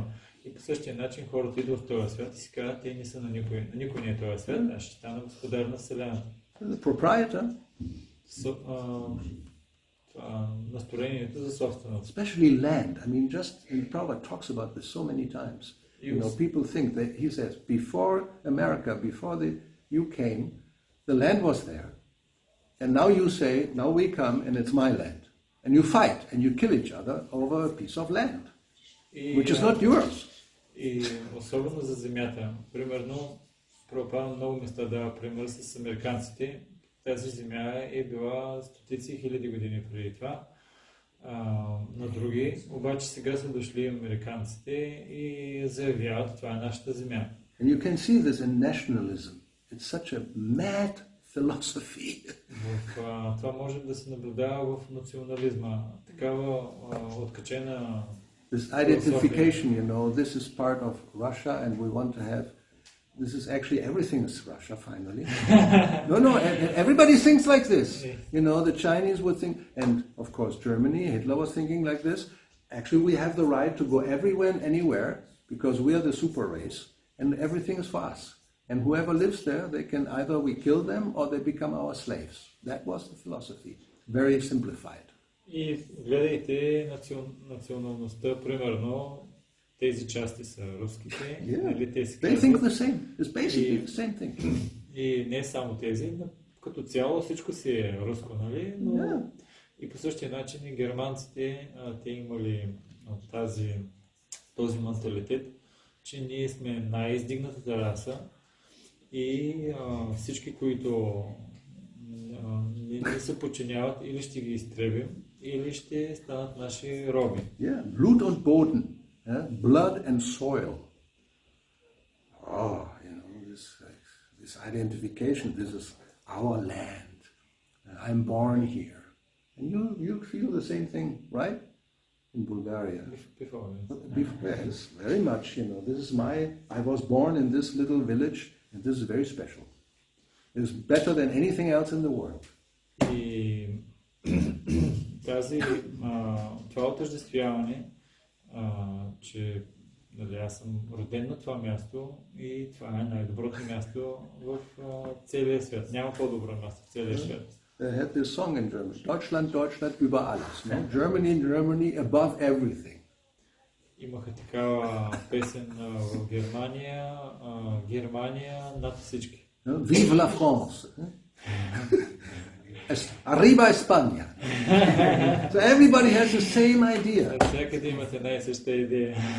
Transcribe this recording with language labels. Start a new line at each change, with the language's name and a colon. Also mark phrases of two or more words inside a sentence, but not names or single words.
Bulgarian: И по същия начин хората идват в този свят и си казват, те не са на никой. На никой не е този свят, аз ще стана господар на Вселената.
English: The proprietor.
Bulgarian: Настроението за собственост.
English: Especially land. I mean, and Prabhupada talks about this so many times. You know, people think that, he says, before America, before you came, the land was there. And now you say, now we come and it's my land. And you fight and you kill each other over a piece of land, which is not yours.
Bulgarian: И особено за земята. Примерно, Прабхупада много места дава пример с американците. Тази земя е била стотици хиляди години преди това. На други, обаче сега са дошли американците и заявяват, това е нашата земя.
English: And you can see this in nationalism. It's such a mad philosophy.
Bulgarian: Това може да се наблюдава в национализма. Такава откачена
English: This identification, you know, this is part of Russia and we want to have, this is actually, everything is Russia finally. No, everybody thinks like this. You know, the Chinese would think, and of course Germany, Hitler was thinking like this. Actually, we have the right to go everywhere and anywhere because we are the super race and everything is for us. And whoever lives there, they can either we kill them or they become our slaves. That was the philosophy, very simplified.
Bulgarian: И гледайте националността, примерно, тези части са руските.
English: Yeah.
Bulgarian: Те си
English: They think the same. It's basically the same thing.
Bulgarian: И не само тези, но като цяло всичко си е руско, нали? Но
English: Yeah.
Bulgarian: и по същия начин и германците, те имали този менталитет, че ние сме най-издигнатата раса и всички, които не се подчиняват, или ще ги изтребим, или ще станат наши роби.
English: Yeah,
German: Blut und Boden,
English: blood and soil. Oh, you know, this identification, this is our land. I'm born here. And you feel the same thing, right? In Bulgaria. Yes, very much, you know, I was born in this little village and this is very special. It's better than anything else in the world.
Bulgarian: И това отъждествяване, че аз съм роден на това място и това е най-доброто място в целия свят. Няма по-добро място в целия свят.
English: They had this song in German.
German: Deutschland, Deutschland über alles.
English: No? Germany, Germany above everything.
Bulgarian: Имаха такава песен в Германия, Германия над всички.
French: Vive la France.
Spanish: Arriba España.
English: So everybody has the same idea.
Bulgarian: Всякъде имат една и съща идея.